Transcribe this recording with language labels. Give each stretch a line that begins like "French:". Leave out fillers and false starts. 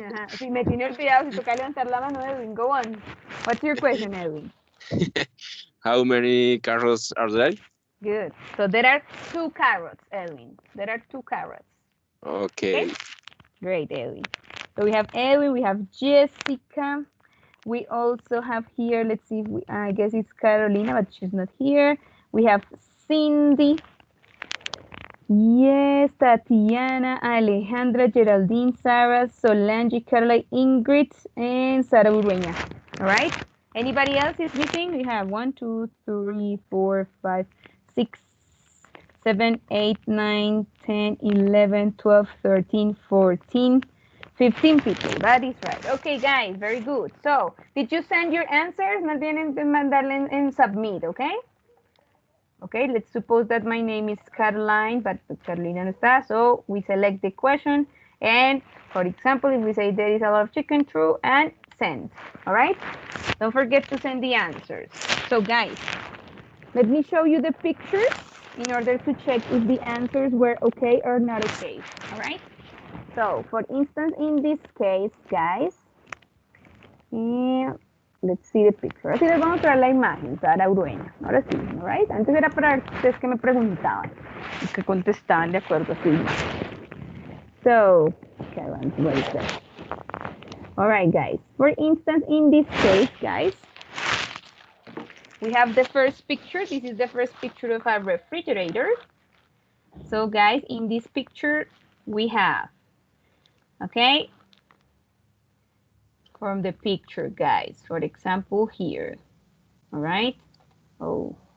Spanish: Sí, me tiene olvidado. Si toca levantar la mano, Edwin.
English: Go on. What's your question, Edwin? How many carrots are there? Good. So there are 2 carrots, Edwin. There are 2 carrots. Okay. Great, Edwin. So we have Edwin, we have Jessica. We also have here, let's see, I guess it's Carolina, but she's not here. We have Cindy. Yes, Tatiana, Alejandra, Geraldine, Sarah, Solange, Caroline, Ingrid, and Sara Urueña. All right. Anybody else is missing? We have 1, 2, 3, 4, 5, 6, 7, 8, 9, 10, 11, 12, 13, 14, 15 people. That is right. Okay, guys, very good. So, did you send your answers?
Spanish: No tienen que mandarle en submit, okay?
English: Okay, let's suppose that my name is Caroline, but Carolina
Spanish: no está.
English: So, we select the question. And, for example, if we say there is a lot of chicken, true, and send. All right? Don't forget to send the answers. So, guys, let me show you the pictures in order to check if the answers were okay or not okay. All right? So, for instance, in this case, guys, let's see the picture.
Spanish: Así les vamos a traer la imagen para Urueña. Ahora sí, right? Antes era para ustedes que me preguntaban, y que contestaban de acuerdo a su imagen.
English: So, okay, what is that? All right, guys. For instance, in this case, guys, we have the first picture. This is the first picture of a refrigerator. So, guys, in this picture, we have, okay, from the picture, guys, for example, here, all right? Oh.